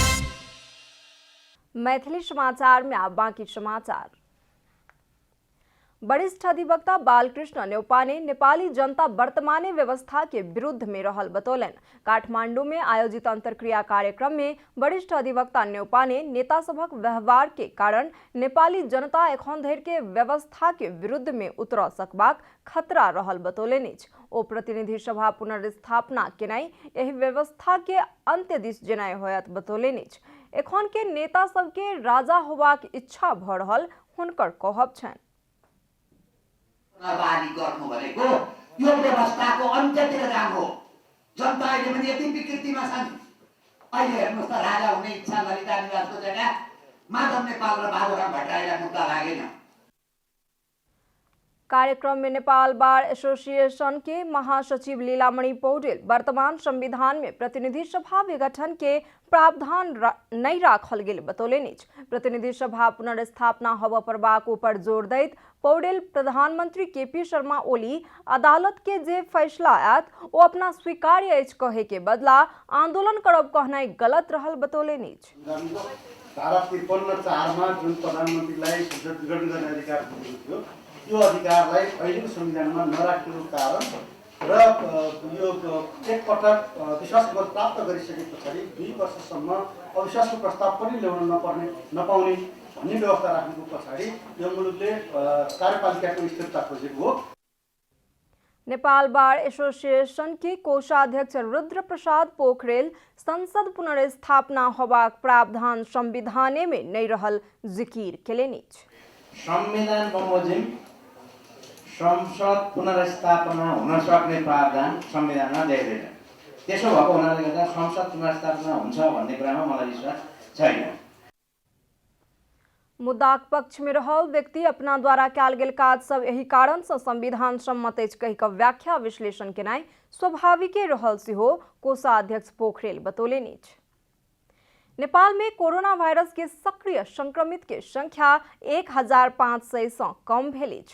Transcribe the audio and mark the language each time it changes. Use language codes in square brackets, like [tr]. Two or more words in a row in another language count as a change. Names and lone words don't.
[mai] मैथिली समाचार में अब बाकी समाचार। वरिष्ठ अधिवक्ता बालकृष्ण न्यौपाने नेपाली जनता वर्तमाने व्यवस्था के विरुद्ध में रहल बतौलन। काठमांडू में आयोजित अंतरक्रिया कार्यक्रम में वरिष्ठ अधिवक्ता न्यौपाने नेता सभक व्यवहार के कारण नेपाली जनता एखन धरि के व्यवस्था के विरुद्ध में उतर सकबाक खतरा रहल बतौलन अछि। ओ प्रतिनिधि सभा पुनर्स्थापना केनाई एहि व्यवस्था के अंत्य दिस जेनाई होयत बतौलन अछि। एखन के नेता सबके राजा होबाक इच्छा भ रहल हुनकर कहब छन्। [ne] गर्नु भनेको यो व्यवस्थाको अन्त्यतिर जानु हो। जनता अहिले पनि यति विकृतिमा छन्। अहिले हेर्नुहोस् त राजा हुने इच्छा ललिता निवासको जग्गा माधव नेपाल र बाबुराम भट्टराईलाई मुद्दा लागेन। [mai] कार्यक्रम में नेपाल बार एसोसिएशन के महासचिव लीलामणि पौडेल वर्तमान संविधान में प्रतिनिधि सभा विघटन के प्रावधान नहीं राखल गेल बतौलन अछि। प्रतिनिधि सभा पुनर्स्थापना हब परबाक ऊपर जोर दैत पौडेल प्रधानमंत्री केपी शर्मा ओली अदालत के जे फैसला आयत ओ अपना स्वीकार्य अछि कहे के बदला आंदोलन करब कहनाई गलत रहल बतौलन अछि। [ne] धारा 53(4) मा जुन प्रधानमन्त्रीलाई विघटन गर्ने अधिकार दिएको थियो यो अधिकारलाई अहिलेको संविधानमा नराखेको कारण र यो एकपटक विश्वास मत प्राप्त गरिसके पछाडि 2 वर्षसम्म अविश्वासको प्रस्ताव पनि ल्याउन नपाउने भन्ने व्यवस्था राख्नुको पछाडि यो मुलुकले कार्यपालिकाको स्थिरता खोजेको हो। [mai] नेपाल बार एसोसिएशन के कोषाध्यक्ष रुद्र प्रसाद पोखरेल संसद पुनर्स्थापना होबाक प्रावधान संविधाने में नहीं रहल जिकिर केलनि। [ne] संविधान बमोजिम संसद पुनर्स्थापना हुन सक्ने प्रावधान संविधानमा देख्दैन। त्यसो भएको हुनाले गर्दा संसद पुनर्स्थापना हुन्छ भन्ने कुरामा मलाई विश्वास छैन। [mai] मुद्दाक पक्ष में रहल व्यक्ति अपना द्वारा कयल गेल काज सब एही कारण से संविधान सम्मत अछि कहि कऽ व्याख्या विश्लेषण केनाई स्वाभाविके रहल सेहो कोषाध्यक्ष पोखरेल बतौलनि अछि। नेपाल में कोरोना वायरस के सक्रिय संक्रमित के संख्या 1500 से कम भेल अछि।